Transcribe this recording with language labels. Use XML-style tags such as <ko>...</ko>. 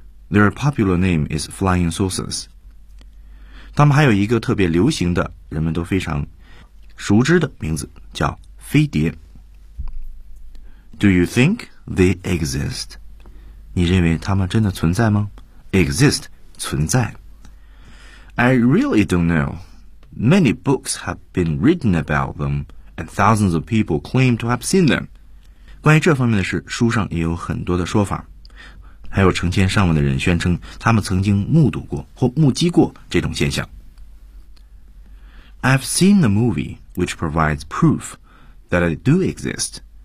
<en>Their popular name is flying saucers.</en> <zh>他们还有一个特别流行的，人们都非常熟知的名字，叫飞碟。</zh> <en>Do you think they exist?</en> <zh>你认为他们真的存在吗？</zh> <en>Exist, 存在。I really don't know. Many books have been written about them, and thousands of people claim to have seen them.</en> <zh>关于这方面的事，书上也有很多的说法，还有成千上万的人宣称他们曾经目睹过或目击过这种现象。</zh> <en>I've seen the movie which provides proof that I do exist.</en>